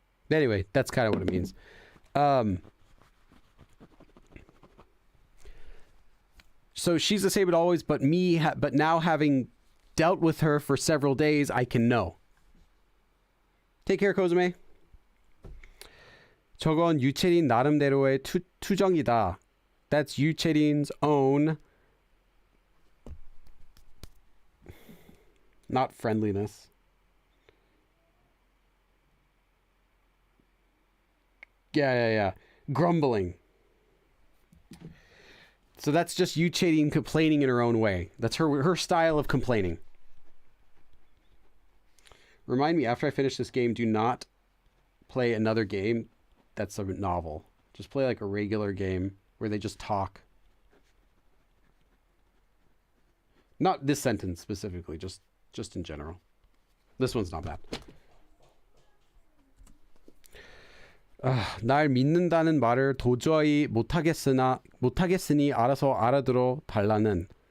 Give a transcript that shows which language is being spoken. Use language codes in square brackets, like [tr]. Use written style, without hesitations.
[en] Anyway, that's kind of what it means. So she's the same as always, but but now having dealt with her for several days, I can know. Take care, Kozume. [ko] 저건 유채린 나름대로의 투정이다. [en] That's 유채린's own, not friendliness. Yeah. Grumbling. So that's just 유채린 complaining in her own way. That's her style of complaining. Remind me, after I finish this game, do not play another game that's a novel. Just play like a regular game where they just talk. Not this sentence specifically, just in general. This one's not bad. [ko] 날 믿는다는 말을 도저히 못하겠으니 알아서 알아들어 달라는.